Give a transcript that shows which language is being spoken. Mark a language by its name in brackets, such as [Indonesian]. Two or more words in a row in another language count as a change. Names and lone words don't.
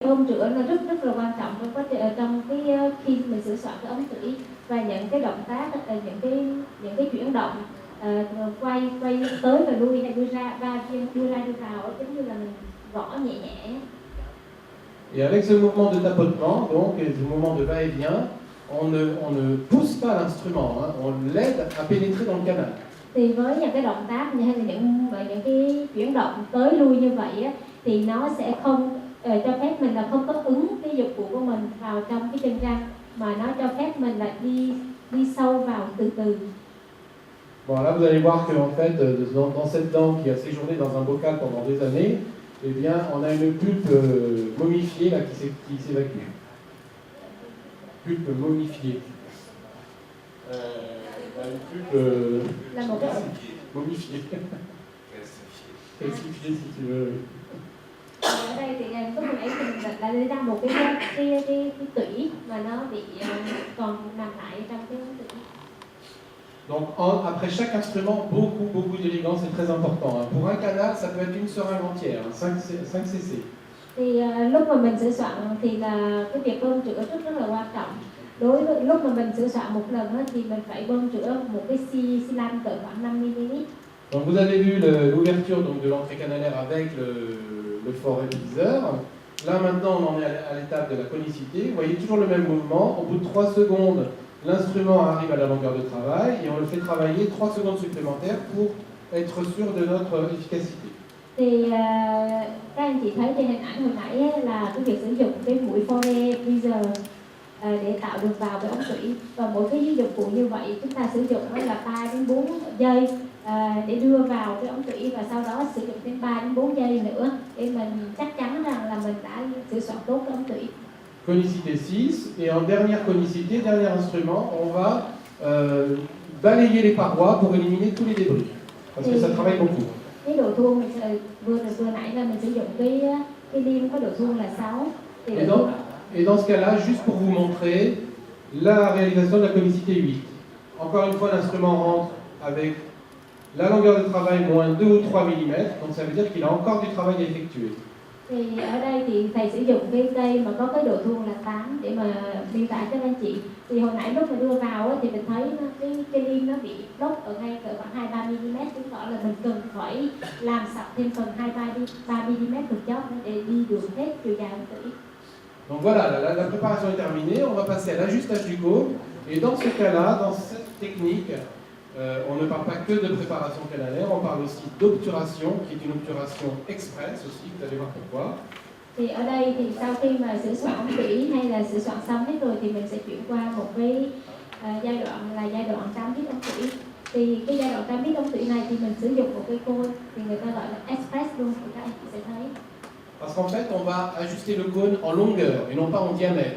[Vietnamese] bơm rửa nó rất là quan trọng trong trong khi mình sửa soạn cái ống tủy, và những cái động tác, những cái chuyển động quay tới và lui hay đưa ra đưa vào, giống như là mình gõ nhẹ nhẹ. [French] Et avec ce mouvement de tapotement, donc, et ce mouvement de va-et-vient, on ne pousse pas l'instrument, hein, on l'aide à pénétrer dans le canal. [Vietnamese] Thì với những cái động tác hay là những cái chuyển động tới lui như vậy á, thì nó sẽ không cho phép mình là không có ứng cái dụng cụ của mình vào trong cái chân răng, mà nó cho phép mình là đi sâu vào từ từ. [French] Bon, là vous allez voir que en fait, dans cette dent qui a séjourné dans un bocal pendant des années, eh bien, on a une pulpe momifiée là, qui s'évacue. Pulpe momifiée. Une pulpe momifiée. Calcifiée si tu veux. [Vietnamese] Ở đây thì lúc nãy mình đã lấy ra một cái tủy mà nó bị còn nằm lại trong cái ống tủy. [French] Donc après chaque instrument, beaucoup d'élégance, c'est très important. Hein. Pour un canal, ça peut être une seringue entière, 5 cc. [Vietnamese] Thì lúc mà mình sửa soạn thì là cái việc bơm rửa rất là quan trọng. Đối với lúc mà mình sửa soạn một lần thì mình phải bơm rửa một cái xi lanh cỡ khoảng 5 mm. [French] Donc vous avez vu l'ouverture de l'entrée canalaire avec le fort réviseur. Là maintenant on en est à l'étape de la conicité. Vous voyez toujours le même mouvement. Au bout de 3 secondes, l'instrument arrive à la longueur de travail et on le fait travailler 3 secondes supplémentaires pour être sûr de notre efficacité. [Vietnamese] Thì các anh chị thấy trên hình ảnh hồi nãy là cái việc sử dụng cái mũi Fourier Tweezer để tạo được vào cái ống tủy, và mỗi cái dụng cụ như vậy chúng ta sử dụng là 3 đến 4 giây để đưa vào cái ống tủy, và sau đó sử dụng đến 3 đến 4 giây nữa để mình chắc chắn rằng là mình đã sửa soạn tốt cái ống tủy. [French] Conicité 6, et en dernière conicité, dernier instrument, on va balayer les parois pour éliminer tous les débris, parce que ça travaille beaucoup. [Vietnamese] Cái độ thuông vừa nãy là mình sử dụng cái liêm có độ thuông là 6. [French] Et dans ce cas-là, juste pour vous montrer la réalisation de la conicité 8. Encore une fois, l'instrument rentre avec la longueur de travail moins 2 ou 3 mm, donc ça veut dire qu'il a encore du travail à effectuer. [Vietnamese] Thì ở đây thì thầy sử dụng cái cây mà có cái độ thuông là 8 để mà miêu tả cho anh chị. Thì hồi nãy lúc mà đưa vào thì mình thấy cái liêm nó bị đốt ở ngay cỡ khoảng 2-3 mm, chứng tỏ là mình cần phải làm sạch thêm phần 2-3 mm một chốc để đi được hết chiều dài của tủy. [French] Donc voilà, la préparation est terminée, on va passer à l'ajustage du cône. Et dans ce cas-là, dans cette technique, on ne parle pas que de préparation canalaire, on parle aussi d'obturation, qui est une obturation express aussi, vous allez voir pourquoi. [Vietnamese] Thì ở đây thì sau khi mà sửa soạn ống tủy hay là sửa soạn xong hết rồi thì mình sẽ chuyển qua một cái giai đoạn là giai đoạn trám vít ống tủy. Thì cái giai đoạn trám vít ống tủy này thì mình sử dụng một cái côn, thì người ta gọi là express luôn, thì các anh chị sẽ thấy. [French] Parce qu'en fait, on va ajuster le cône en longueur et non pas en diamètre.